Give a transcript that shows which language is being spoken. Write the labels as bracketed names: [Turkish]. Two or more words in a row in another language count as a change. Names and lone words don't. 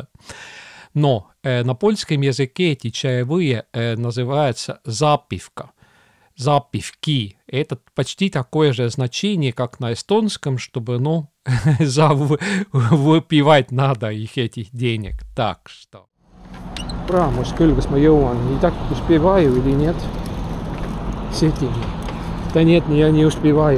[Russian] Но на польском языке эти чаевые называются запивка. Запивки. Это почти такое же значение, как на эстонском, чтобы, выпивать надо их этих денег. Так что... [Estonian] Praamos küll, kas ma jõuan nii [Russian] так успеваю или нет с этими. Да нет, я не успеваю.